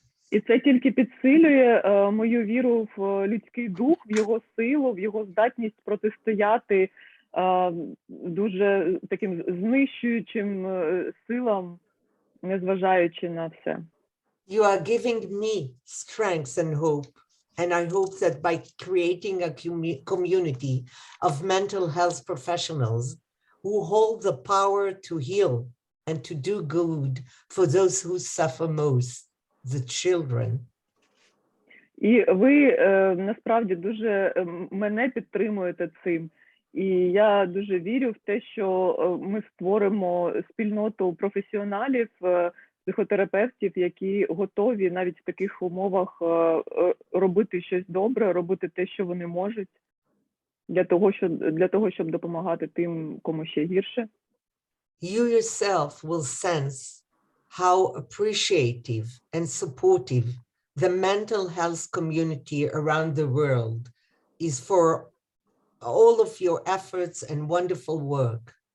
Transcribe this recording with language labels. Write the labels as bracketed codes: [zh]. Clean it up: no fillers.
[uk] І це тільки підсилює мою віру в людський дух, в його силу, в його здатність протистояти дуже таким знищуючим силам, незважаючи на все. [en] You are giving me strength and hope, and I hope that by creating a community of mental health professionals who hold the power to heal and to do good for those who suffer most, the children. [uk] І ви насправді дуже мене підтримуєте цим. І я дуже вірю в те, що ми створимо спільноту професіоналів, психотерапевтів, які готові навіть в таких умовах робити щось добре, робити те, що вони можуть, для того, щоб допомагати тим, кому ще гірше. [en] You yourself will sense how appreciative and supportive the mental health community around the world is for all of your efforts and wonderful work.